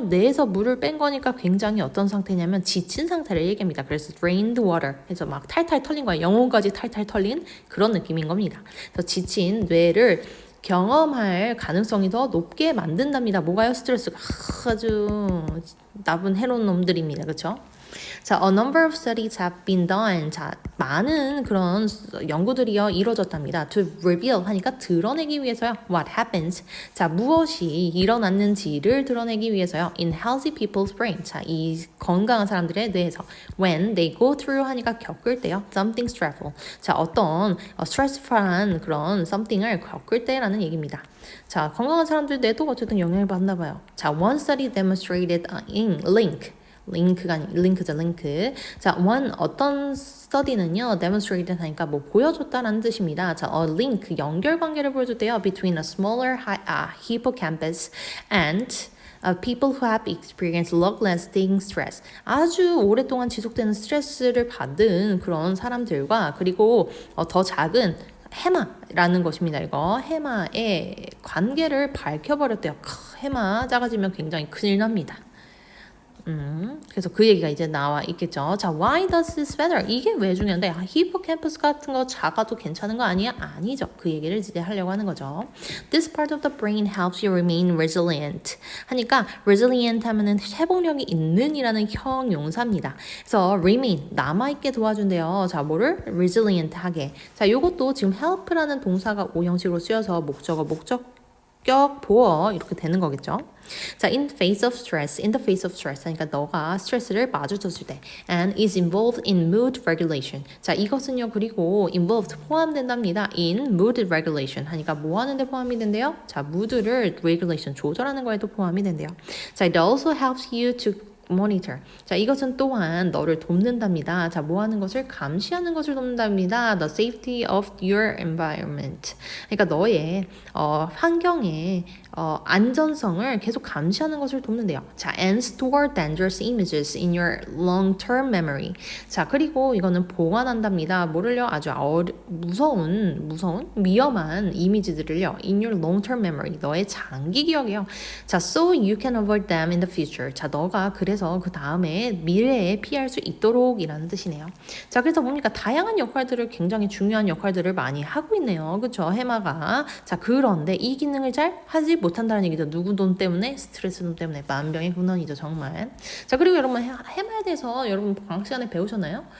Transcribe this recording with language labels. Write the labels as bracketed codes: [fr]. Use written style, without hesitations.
[ko] 뇌에서 물을 뺀 거니까 굉장히 어떤 상태냐면 지친 상태를 얘기합니다. 그래서 drained water 해서 막 탈탈 털린 거야. 영혼까지 탈탈 털린 그런 느낌인 겁니다. 그래서 지친 뇌를 경험할 가능성이 더 높게 만든답니다. 뭐가요? 스트레스가 아주 나쁜 해로운 놈들입니다. 그렇죠? [en] 자, a number of studies have been done. [ko] 자, 많은 그런 연구들이요 이루어졌답니다. [en] To reveal [ko] 하니까 드러내기 위해서요. [en] What happens? [ko] 자, 무엇이 일어났는지를 드러내기 위해서요. [en] In healthy people's brain. [ko] 자, 이 건강한 사람들의 뇌에서 [en] when they go through [ko] 하니까 겪을 때요. [en] Something stressful. [ko] 자, 어떤 stressful한 그런 something을 겪을 때라는 얘기입니다. 자, 건강한 사람들 뇌도 어쨌든 영향을 받나 봐요. 자, [en] one study demonstrated in [ko] 링크가 아니 링크죠, 링크. 자, 어떤 study는요 demonstrated 하니까 뭐 보여줬다라는 뜻입니다. 자, link 연결 관계를 보여줬대요. [en] between a smaller hippocampus and people who have experienced long-lasting stress. [ko] 아주 오랫동안 지속되는 스트레스를 받은 그런 사람들과 그리고 더 작은 해마라는 것입니다. 이거 해마의 관계를 밝혀버렸대요. 해마 작아지면 굉장히 큰일 납니다. 그래서 그 얘기가 이제 나와 있겠죠. 자, [en] why does this matter? [ko] 이게 왜 중요한데? 히포캠퍼스 같은 거 작아도 괜찮은 거 아니야? 아니죠. 그 얘기를 이제 하려고 하는 거죠. [en] This part of the brain helps you remain resilient. [ko] 하니까 resilient 하면은 회복력이 있는이라는 형용사입니다. 그래서 remain 남아있게 도와준대요. 자, 뭐를? resilient 하게. 자, 요것도 지금 help라는 동사가 오형식으로 쓰여서 목적격 보어 이렇게 되는 거겠죠. [en] 자, in the face of stress, [ko] 하니까 너가 스트레스를 마주쳤을 때, [en] and is involved in mood regulation. [ko] 자, 이것은요, 그리고 involved 포함된답니다. [en] in mood regulation [ko] 하니까 뭐 하는데 포함이 된대요? 자, mood를 regulation 조절하는 거에도 포함이 된대요. 자, [en] it also helps you to monitor. [ko] 자, 이것은 또한 너를 돕는답니다. 자, 뭐 하는 것을 감시하는 것을 돕는답니다. [en] The safety of your environment. [ko] 그러니까 너의 환경의 안전성을 계속 감시하는 것을 돕는데요. [en] 자, and store dangerous images in your long-term memory. [ko] 자, 그리고 이거는 보관한답니다. 뭐를요? 아주 무서운, 위험한 이미지들을요. [en] in your long-term memory. [ko] 너의 장기 기억이요. [en] 자, so you can avoid them in the future. [ko] 자, 너가 그래서 그 다음에 미래에 피할 수 있도록 이라는 뜻이네요. 자, 그래서 뭡니까? 다양한 역할들을 굉장히 중요한 역할들을 많이 하고 있네요. 그쵸? 해마가. 자, 그런데 이 기능을 잘 하지 못한다는 얘기죠. 누구 돈 때문에? 스트레스 돈 때문에. 만병의 근원이죠, 정말. 자, 그리고 여러분 해마에 대해서 여러분 방학 시간에 배우셨나요?